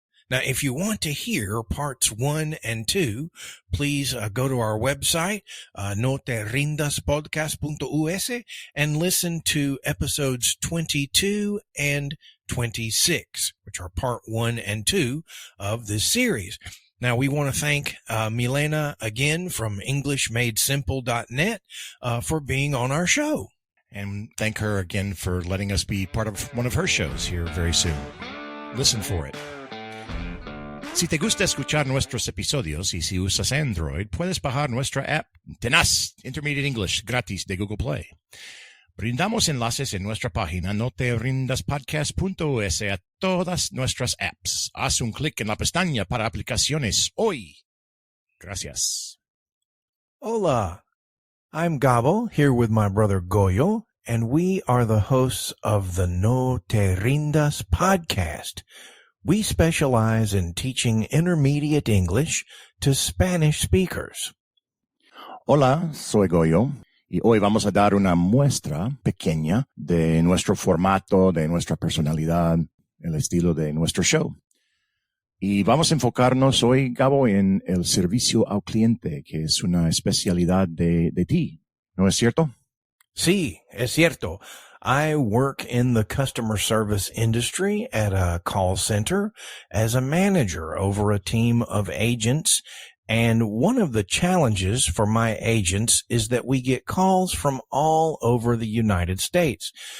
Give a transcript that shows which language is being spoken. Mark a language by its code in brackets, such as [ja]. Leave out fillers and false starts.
[en] Now, if you want to hear parts 1 and 2, please go to our website, noterrindaspodcast.us, and listen to episodes 22 and 26, which are part 1 and 2 of this series. Now, we want to thank Milena again from EnglishMadeSimple.net for being on our show. And thank her again for letting us be part of one of her shows here very soon. Listen for it. [es] Si te gusta escuchar nuestros episodios y si usas Android, puedes bajar nuestra app Tenaz Intermediate English gratis de Google Play. Brindamos enlaces en nuestra página noterrindaspodcast.us a todas nuestras apps. Haz un clic en la pestaña para aplicaciones hoy. Gracias. [en] Hola, I'm Gabo, here with my brother Goyo, and we are the hosts of the No Te Rindas podcast. We specialize in teaching intermediate English to Spanish speakers. [es] Hola, soy Goyo, y hoy vamos a dar una muestra pequeña de nuestro formato, de nuestra personalidad, el estilo de nuestro show. Y vamos a enfocarnos hoy, Gabo, en el servicio al cliente, que es una especialidad de ti, ¿no es cierto? Sí, es cierto. [en] I work in the customer service industry at a call center as a manager over a team of agents. And one of the challenges for my agents is that we get calls from all over the United States.